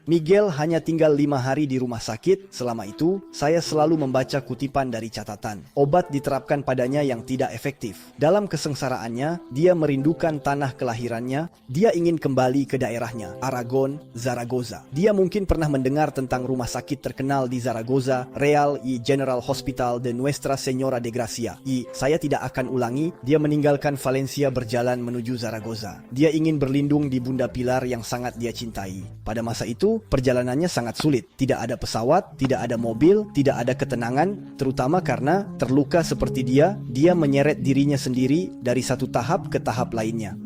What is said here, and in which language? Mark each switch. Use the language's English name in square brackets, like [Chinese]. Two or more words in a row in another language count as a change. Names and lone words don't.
[Indonesian] Miguel hanya tinggal 5 hari di rumah sakit. Selama itu, saya selalu membaca kutipan dari catatan. Obat diterapkan padanya yang tidak efektif. Dalam kesengsaraannya, dia merindukan tanah kelahirannya. Dia ingin kembali ke daerahnya, Aragon, Zaragoza. Dia mungkin pernah mendengar tentang rumah sakit terkenal di Zaragoza, Real y General Hospital de Nuestra Señora de Gracia. Saya tidak akan ulangi. Dia meninggalkan Valencia berjalan menuju Zaragoza. Dia ingin berlindung di Bunda Pilar yang sangat dia cintai. Pada masa itu, perjalanannya sangat sulit. Tidak ada pesawat, tidak ada mobil, tidak ada ketenangan, terutama karena terluka seperti dia menyeret dirinya sendiri dari satu tahap ke tahap lainnya.